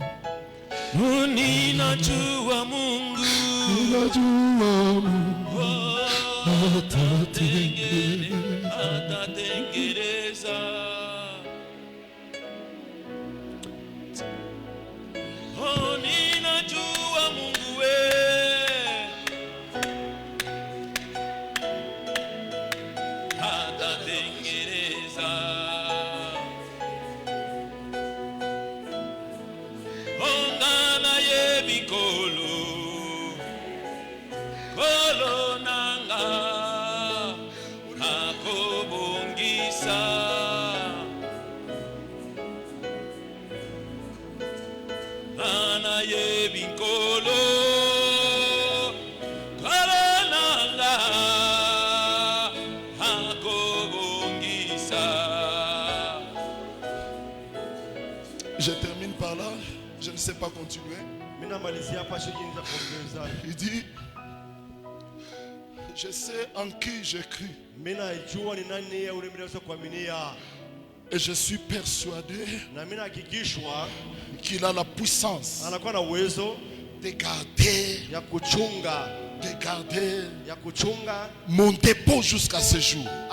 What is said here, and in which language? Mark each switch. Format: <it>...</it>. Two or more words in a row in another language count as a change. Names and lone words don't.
<sw>Ninajua Mungu atatengeneza. Oh, ninajua Mungu atatengeneza.</sw> <ln>Ongana ye bikolo nanga akobongisa. Ana ye bikolo nanga akobongisa.</ln> <fr>Je termine par là, je ne sais pas continuer. Il dit, je sais en qui j'ai cru. Et je suis persuadé qu'il a la puissance de garder mon dépôt jusqu'à ce jour.</fr>